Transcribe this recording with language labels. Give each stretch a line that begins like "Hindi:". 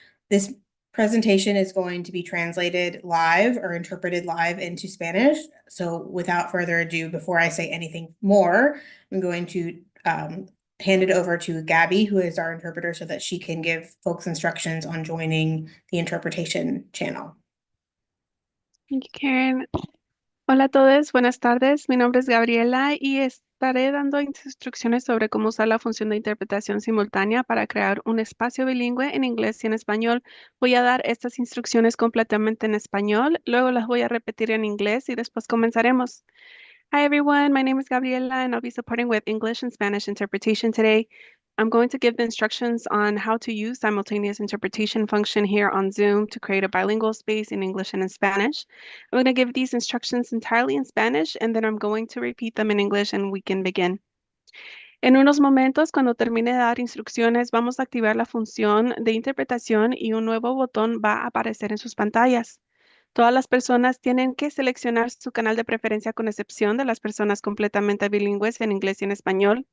English: This presentation is going to be translated live or interpreted live into Spanish. So without further ado, before I say anything more, I'm going to hand it over to Gabby, who is our interpreter, so that she can give folks instructions on joining the interpretation channel. Thank you, Karen.
Spanish: Hola a todos, buenas tardes. Mi nombre es Gabriela y estaré dando instrucciones sobre cómo usar la función de interpretación simultánea para crear un espacio bilingüe en inglés y en español. Voy a dar estas instrucciones completamente en español, luego las voy a repetir en inglés y después comenzaremos.
English: Hi everyone, my name is Gabriela and I'll be supporting with English and Spanish interpretation today. I'm going to give the instructions on how to use simultaneous interpretation function here on Zoom to create a bilingual space in English and in Spanish. I'm going to give these instructions entirely in Spanish and then I'm going to repeat them in English and we can begin.
Spanish: En unos momentos, cuando termine de dar instrucciones, vamos a activar la función de interpretación y un nuevo botón va a aparecer en sus pantallas. Todas las personas tienen que seleccionar su canal de preferencia con excepción de las personas completamente bilingües en inglés y en español.